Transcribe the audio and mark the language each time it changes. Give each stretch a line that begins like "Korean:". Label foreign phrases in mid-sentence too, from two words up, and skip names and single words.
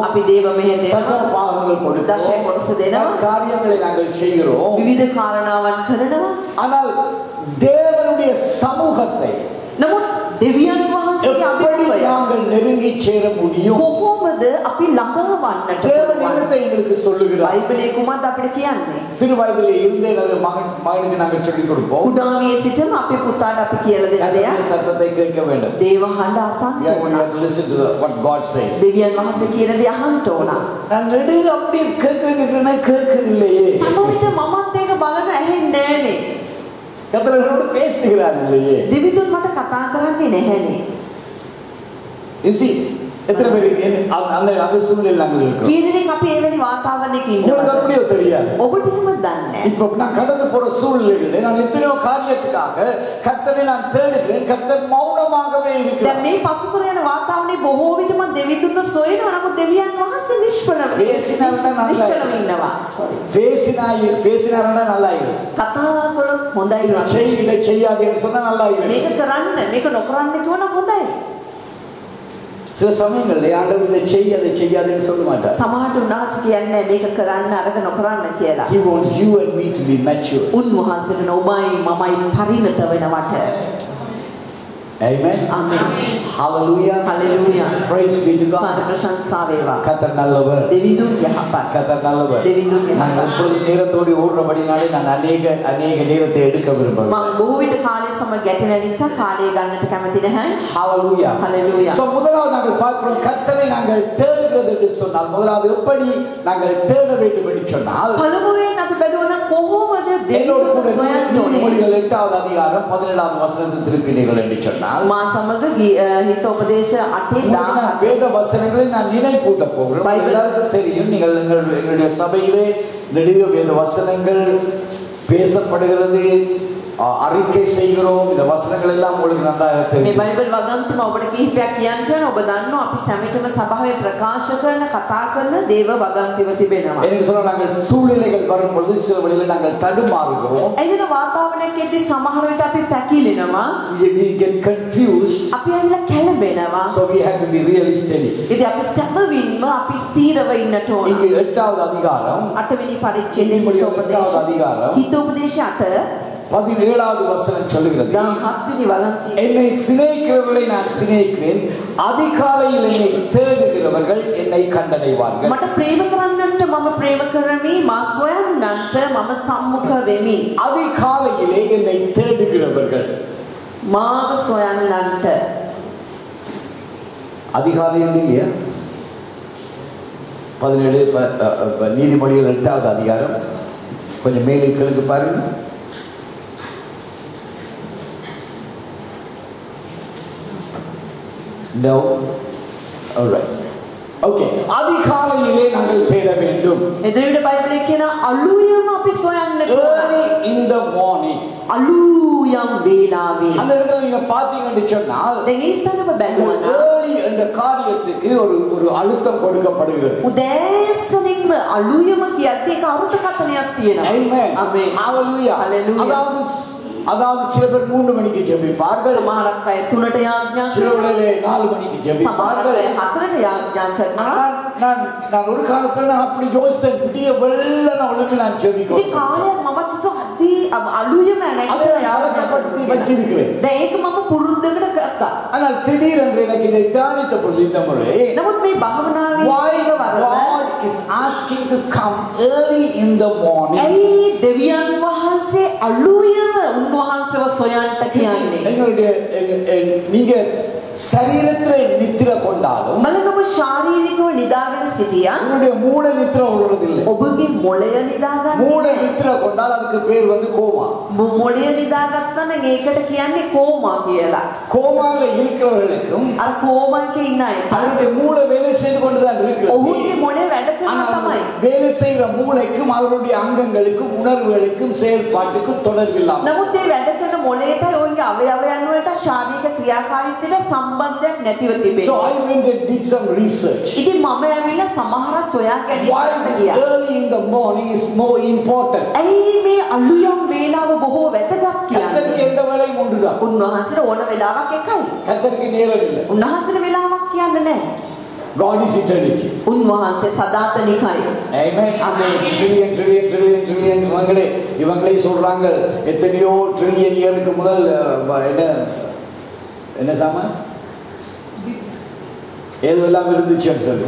Sinhala: අපි දේව මෙහෙට
Tamil: தசம
Sinhala: එනවා.
Tamil: பாகங்கள்
Sinhala: දශය
Tamil: கொடுக்கிறோம்.
Sinhala: කොටස දෙනවා.
Tamil: காரியங்களை நாங்கள் செய்கிறோம்.
Sinhala: විවිධ කාරණාවන් කරනවා.
Tamil: ஆனால் தேவனுடைய சமூகத்தை
Sinhala: නමුත් දෙවියන් වහන්සේගේ
Tamil: எப்படி
Sinhala: අභිමුඛය
Tamil: நாங்கள் நெருங்கி சேர முடியும்?
Sinhala: කොහොමද අපි ළඟා වන්නට
Tamil: தேவன்
Sinhala: පුළුවන්?
Tamil: என்னத்தை எங்களுக்கு சொல்லுகிறார்?
Sinhala: බයිබලයේ කුමක්ද අපිට කියන්නේ?
Tamil: சிறு வயதிலே இருந்தே எனது மகனுக்கு நாங்கள் சொல்லிக் கொடுப்போம்.
Sinhala: කුඩාමියේ සිටම අපේ පුතාට අපි කියලා දෙන
Tamil: கர்த்தருடைய
Sinhala: දෙයක්
Tamil: சத்தத்தை கேட்க வேண்டும்.
Sinhala: දේව හඬ අසන්න
English: You
Sinhala: ඕන.
English: have to listen to what God says.
Sinhala: දෙවියන් වහන්සේ කියන දේ අහන්න ඕන.
Tamil: நான் நெடுக அப்படி கேட்கிறேன்னா கேட்கவில்லையே.
Sinhala: සමහර විට මමත් ඒක බලන ඇහෙන්නේ නැහනේ.
Tamil: கர்த்தரோடு பேசுகிறார் இல்லையே.
Sinhala: දෙවිදුන් මට කතා කරන්නේ නැහැනේ.
English: You see,
Tamil: எத்தனை பேர் அந்த அந்த சூழ்நிலையில் நாங்கள் இருக்கிறோம்.
Sinhala: කී දෙනෙක් අපි එවැනි වාතාවරණයක
Tamil: உங்களுக்கு
Sinhala: ඉන්නවා?
Tamil: அப்படியோ தெரியாது.
Sinhala: ඔබට එහෙම දන්නේ නැහැ.
Tamil: இப்போ நான் கடந்து போற சூழ்நிலைகளில் நான் எத்தனையோ காரியத்துக்காக கர்த்தரை நான் தேடுகிறேன். கர்த்தர் மௌனமாகவே
Sinhala: දැන්
Tamil: இருக்கிறார்.
Sinhala: මේ පසුකර යන වාතාවරණේ බොහෝ විට මම දෙවිදුන්ව සොයනවා. නමුත් දෙවියන් වහන්සේ නිෂ්ඵලව ඉන්නවා.
Tamil: பேசினாருன்னா நல்லா இருக்கும்.
Sinhala: කතා කළොත් හොඳයි වගේ.
Tamil: இதை செய்யாது என்று சொன்னா நல்லா இருக்கும்.
Sinhala: මේක කරන්න මේක නොකරන්න කිව්වනම් හොඳයි.
Tamil: சில சமயங்களில் ஆண்டவர் இதை செய் அதை செய்யாதுன்னு சொல்ல மாட்டார்.
Sinhala: සමහරට උන්වහන්සේ කියන්නේ මේක කරන්න අරක නොකරන්න කියලා.
English: He wants you and me to be mature.
Sinhala: උන්වහන්සේට ඔබයි මමයි පරිණත වෙනවට. Amen. Amen. Hallelujah. Hallelujah.
English: Praise be to God.
Sinhala: සාද ප්‍රශංසා වේවා.
Tamil: கர்த்தர் நல்லவர்.
Sinhala: දෙවිදුන් යහපත්.
Tamil: கர்த்தர் நல்லவர்.
Sinhala: දෙවිදුන්
Tamil: நான்
Sinhala: යහපත්.
Tamil: எப்பொழுது நேரத்தோடு ஓடுறபடினாலே நான் அநேக நேரத்தை எடுக்க விரும்புகிறேன்.
Sinhala: මම බොහෝ විට කාලය සමග ගැටෙන නිසා කාලය ගන්නට කැමති නැහැ. Hallelujah. Hallelujah.
Tamil: So முதலாவது நாங்கள் பார்க்கிறோம் கர்த்தரை நாங்கள் தேடுகிறது என்று சொன்னால் முதலாவது எப்படி நாங்கள் தேட வேண்டும் என்று சொன்னால்
Sinhala: පළමුවෙන් අපි බැලුවන කොහොමද
Tamil: என்னோடு
Sinhala: දෙවිදුන්
Tamil: கூட
Sinhala: සොයන්නේ?
Tamil: நீதிமொழிகள் 8வது அதிகாரம் 17வது வசனத்தை திருப்பினீர்கள் என்று சொன்னால்
Sinhala: මා සමග හිත උපදේශ 8
Tamil: நான் வேத வசனங்களை நான் நினைப்பூட்ட போகிறேன். எல்லாருக்கும் தெரியும் நீங்கள் எங்களுடைய சபையிலே நெடுக வேத வசனங்கள் பேசப்படுகிறது, அறிக்கை செய்கிறோம். இந்த வசனங்கள் எல்லாம் உங்களுக்கு நன்றாக
Sinhala: මේ
Tamil: தெரியும்.
Sinhala: බයිබල් වගන්තිම ඔබට කිහිපයක් කියන්න කියන ඔබ දන්නවා අපි සැමිටම සභාවේ ප්‍රකාශ කරන කතා කරන දේව වගන්තිව තිබෙනවා.
Tamil: என்று சொன்னால் நாங்கள் சூழ்நிலைகள் வரும் பொழுது சில வழியில் நாங்கள் தடுமாறுகிறோம்.
Sinhala: එදින වාතාවරණයක් එද්දී සමහර විට අපි පැකිලෙනවා.
English: We get confused.
Sinhala: අපි ඇවිල්ලා කැළඹෙනවා.
English: So we have to be really steady.
Sinhala: ඉතින් අපි සැබවින්ම අපි ස්ථීරව ඉන්නට ඕන.
Tamil: இங்கு 8வது அதிகாரம்
Sinhala: 8වෙනි පරිච්ඡේදයේ හිත උපදේශ. හිත උපදේශ 8
Tamil: 17வது வசனம் சொல்லுகிறது.
Sinhala: 17වෙනි වගන්තිය.
Tamil: என்னை சிநேகிக்கிறவர்களை நான் சிநேகிக்கிறேன். அதிகாலையில் என்னை தேடுகிறவர்கள் என்னை கண்டடைவார்கள்.
Sinhala: මට ප්‍රේම කරන්නන්ට මම ප්‍රේම කරමි. මා සොයන්නන්ට මම සම්මුඛ වෙමි.
Tamil: அதிகாலையிலே என்னை தேடுகிறவர்கள்.
Sinhala: මාව සොයන්නන්ට.
Tamil: அதிகாலை இல்லையா? 17 நீதிமொழிகள் 8வது அதிகாரம் கொஞ்சம் மேலே கிழக்கு பாருங்க. No.
English: All right.
Tamil: Okay. அதிகாலையிலே நாங்கள் தேட வேண்டும்.
Sinhala: එදිනෙට බයිබලයේ කියන අලුයම අපි සොයන්නට
English: Early in the morning.
Sinhala: අලුයම් වේලාවේ.
Tamil: அந்த இடத்துல நீங்க பாத்தீங்கன்னு சொன்னால்
Sinhala: දැන් ඒ ස්ථාන ඔබ බැලුවා නම්
Tamil: early என்ற காரியத்துக்கு ஒரு அழுத்தம் கொடுக்கப்படுகிறது.
Sinhala: උදෑසනින්ම අලුයම කියද්දී ඒක අර්ථකථනයක් තියෙනවා. Amen. Amen. Hallelujah. Hallelujah.
Tamil: அதாவது சில பேர் 3 மணிக்கு ஜெபிப்பார்கள்.
Sinhala: සමහරක් අය 3ට යාඥා
Tamil: சில
Sinhala: කරනවා.
Tamil: வேளையிலே 4 மணிக்கு
Sinhala: සමහරක්
Tamil: ஜெபிப்பார்கள்.
Sinhala: අය 4ට යාඥා කරනවා.
Tamil: நான் ஒரு காலத்துல நான் அப்படி யோசித்தேன். விடிய வெள்ளன ஒழுங்கு நான்
Sinhala: ඉතින්
Tamil: ஜெபிக்கிறேன்.
Sinhala: කාලයක් මම අදී අලුයම
Tamil: அதை
Sinhala: නැගිටලා
Tamil: நான்
Sinhala: යාඥා
Tamil: பழக்கப்படுத்தி
Sinhala: කරනවා.
Tamil: வச்சிருக்கிறேன்.
Sinhala: දැන් ඒක මම පුරුද්දකට ගත්තා.
Tamil: ஆனால் திடீரென்று எனக்கு இதை தியானித்த பொழுது இந்த முறை
Sinhala: නමුත් මේ භාවනාවේ
English: why
Sinhala: ඒක වරද
English: God is asking to come early in the morning.
Sinhala: ඇයි දෙවියන් වහන්සේ අලුයම උන්වහන්සේව සොයන්ට කියන්නේ?
Tamil: எங்களுடைய நீங்க சரீரத்திலே நித்திர கொண்டாலும்
Sinhala: බලන්න ඔබ ශාරීරිකව නිදාගෙන සිටියා
Tamil: உங்களுடைய மூளை நித்திர கொள்வதில்லை.
Sinhala: ඔබගේ මොළය නිදාගන්න
Tamil: மூளை நித்திர கொண்டால் அதுக்கு பேர் வந்து கோமா.
Sinhala: මොළය නිදාගත්තා නම් ඒකට කියන්නේ කෝමා කියලා.
Tamil: கோமால இருக்கிறவர்களுக்கும்
Sinhala: අර කෝමා එකේ ඉන්න අය
Tamil: அவருடைய மூளை வேலை செய்து கொண்டுதான் இருக்கிறது.
Sinhala: ඔහුගේ මොළය වැඩ කරනවා තමයි.
Tamil: வேலை செய்கிற மூளைக்கும் அவருடைய அங்கங்களுக்கும் உணர்வுகளுக்கும் செயல்பாட்டுக்கும் தொடர்பில்லாம
Sinhala: නමුත් මේ වැඩ කරන මොළයට ඔයගේ අවයවයන් වලට ශාරීරික ක්‍රියාකාරීත්වයට සම්බන්ධයක් නැතිව So තිබෙනවා.
English: I went and did some research.
Sinhala: ඉතින් මම ඇවිල්ලා සමහර සොයා
English: Why
Sinhala: ගැනීමකට
English: this
Sinhala: ගියා.
English: early in the morning is more important.
Sinhala: ඇයි මේ අලුයම් වේලාව බොහෝ වැදගත් කියන්නේ?
Tamil: கர்த்தருக்கு எந்த வேலையும் உண்டுதான்.
Sinhala: උන්වහන්සේට ඕන වෙලාවක් එකයි.
Tamil: கர்த்தருக்கு நேரம் இல்லை.
Sinhala: උන්වහන්සේට වෙලාවක් කියන්නේ නැහැ.
English: God is eternity.
Sinhala: උන්වහන්සේ සදාතනිකයි.
English: Amen. Amen.
Tamil: Trillion இவங்களே சொல்றாங்க எத்தனையோ ட்ரில்லியன் இயருக்கு முதல் என்ன சாமான் ஏதெல்லாம் இருந்துச்சுன்னு சொல்லு.